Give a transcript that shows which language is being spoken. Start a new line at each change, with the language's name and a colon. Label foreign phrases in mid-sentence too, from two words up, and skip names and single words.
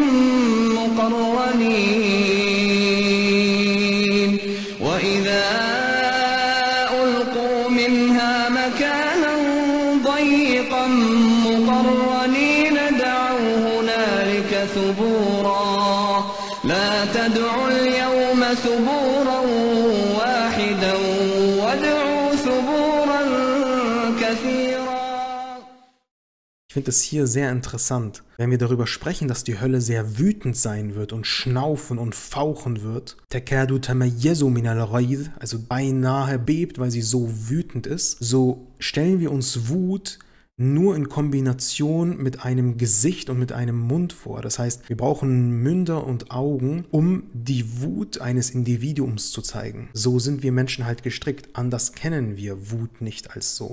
Arabic: مقرنين دعوا هنالك ثبورا لا تدعوا اليوم ثبورا واحدا وادعوا ثبورا كثيرا.
German: Ich finde es hier sehr interessant, wenn wir darüber sprechen, dass die Hölle sehr wütend sein wird und schnaufen und fauchen wird.
Arabic: تكاد تميز من الغيظ,
German: also beinahe bebt, weil sie so wütend ist. So stellen wir uns Wut nur in Kombination mit einem Gesicht und mit einem Mund vor. Das heißt, wir brauchen Münder und Augen, um die Wut eines Individuums zu zeigen. So sind wir Menschen halt gestrickt. Anders kennen wir Wut nicht als so.